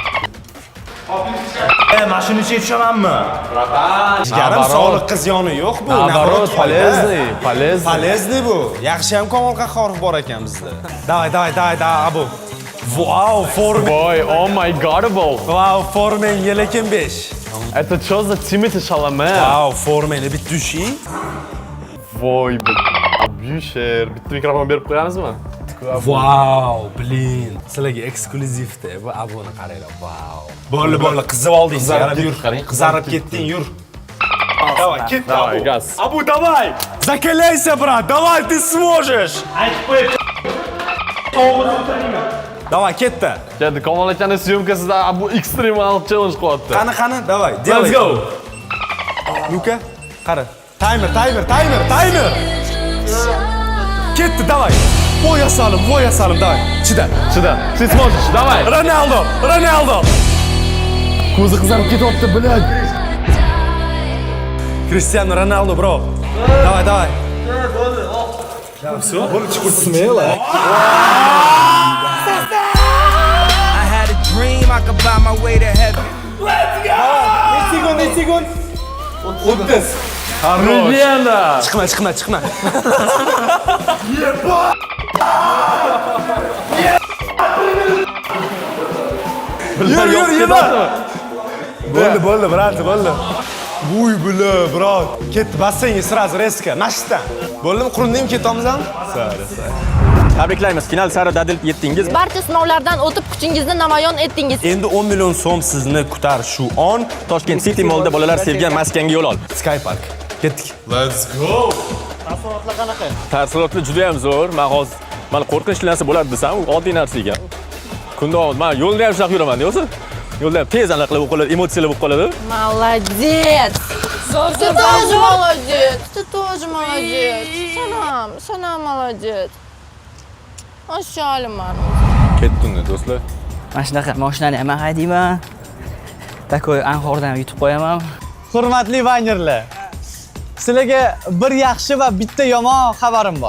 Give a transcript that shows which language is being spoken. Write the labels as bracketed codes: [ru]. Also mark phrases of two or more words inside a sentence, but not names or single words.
[uz] Mana shuni ichiga tushamanmi? Garim sog'liqqa ziyoni yo'q bu. Nabarot, [ru] полезный. [uz] Полезный bu. Yaxshi ham Komol Qahhorov bor ekan bizda. Davay, Abu. Wow, forma. [en] Voy, oh my godable. [uz] Wow, formangga lekin 5. [ru] Это что за Тимати Шаламе? [uz] Wow, formangni bitta tushing. Voy, Abusher. Bitta mikrofon berib qo'yamizmi? Wow, blin. Sizlarga eksklyuzivda bu Abuni qaranglar. Wow. Bo'ldi, qizib oldingiz. Yur, qizarib ketding, yur. [ru] Давай, ket. Давай, газ. Abu, давай. Закаляйся, брат. Давай, ты сможешь. Давай, [uz] ketdi. Keldi, Komol akaning syomkasida Abu ekstremal challenge qilyapti. Qani, давай. [en] Let's go. [uz] Luka, qara. Timer. Ketdi, давай. Voy salim, давай. Chida. [ru] Ты сможешь, давай. [uz] Ronaldo. Ko'zi qizarib ketyapti, bilad. Cristiano Ronaldo, bro. [ru] Давай. Всё, смело. [en] I had a dream I could buy my way to heaven. [uz] Necha sekund? 30. Legenda. Chiqma. Yur. Bo'ldi, brat, bo'ldi. Vuy, brat. Ketdi, bassenga [ru] сразу резко, [uz] mashqdan. Bo'ldimi, qurindingmi, ketamizmi? Tabriklaymiz. Final sari dadil yetdingiz. Barcha sinovlardan o'tib kuchingizni namoyon etdingiz. Endi 10 million so'm sizni kutar shu on. Toshkent City Mallda bolalar sevgan maskanga yo'l ol. Sky Park. Ketdik. [en] Let's go. [uz] Taassurotlar qanaqa? Taassurotlar juda ham zo'r. Men hozir mana qo'rqinchli narsa bo'ladi desam, u oddiy narsa ekan. Kunda men yo'lda ham shunaqa yuraman, yo'qsa? Yo'lda ham tez anaqa qilib qoladi, emotsiyalar bo'lib qoladi. [ru] Молодец. Ты тоже молодец. [uz] Sanam молодец. Mashallah. Ketdingmi, do'stlar? Mana shunaqa mashinani ham haydayman. Takoy anhordan yutib qo'yaman. Hurmatli vangerlar. Sizlarga bir yaxshi va bitta yomon xabarim bor.